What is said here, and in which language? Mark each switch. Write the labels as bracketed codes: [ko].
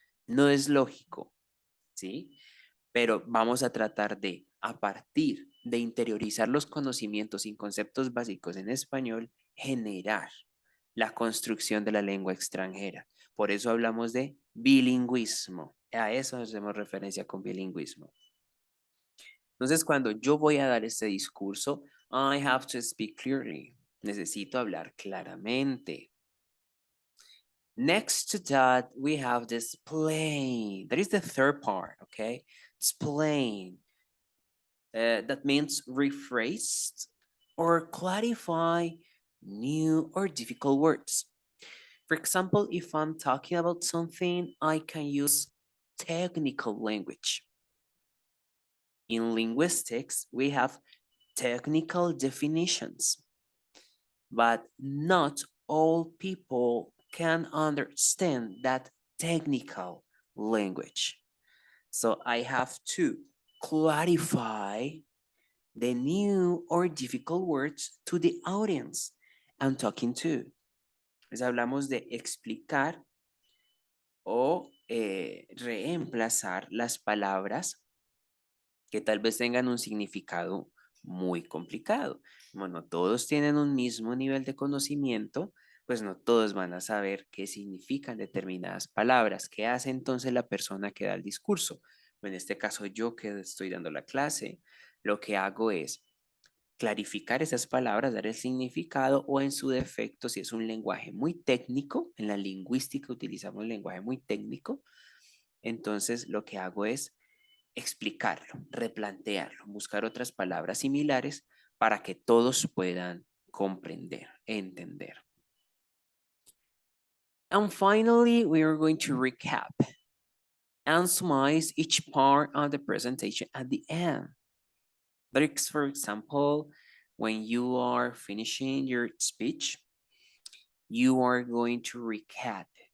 [es] No es lógico, ¿sí? Pero vamos a tratar de, a partir de interiorizar los conocimientos y conceptos básicos en español, generar la construcción de la lengua extranjera. Por eso hablamos de bilingüismo. A eso hacemos referencia con bilingüismo. Entonces, cuando yo voy a dar este discurso, [en] I have to speak clearly. [es] Necesito hablar claramente. [en] Next to that, we have display. That is the third part, okay? Explain. That means rephrase or clarify new or difficult words. For example, if I'm talking about something, I can use technical language. In linguistics, we have technical definitions, but not all people can understand that technical language. So I have to clarify the new or difficult words to the audience I'm talking to. [es] Pues hablamos de explicar o reemplazar las palabras que tal vez tengan un significado muy complicado. Como no todos tienen un mismo nivel de conocimiento, pues no todos van a saber qué significan determinadas palabras. ¿Qué hace entonces la persona que da el discurso? En este caso, yo que estoy dando la clase, lo que hago es clarificar esas palabras, dar el significado o en su defecto, si es un lenguaje muy técnico, en la lingüística utilizamos un lenguaje muy técnico, entonces lo que hago es explicarlo, replantearlo, buscar otras palabras similares para que todos puedan comprender, entender. [en] And finally, we are going to recap and summarize each part of the presentation at the end. That is, for example, when you are finishing your speech, you are going to recap.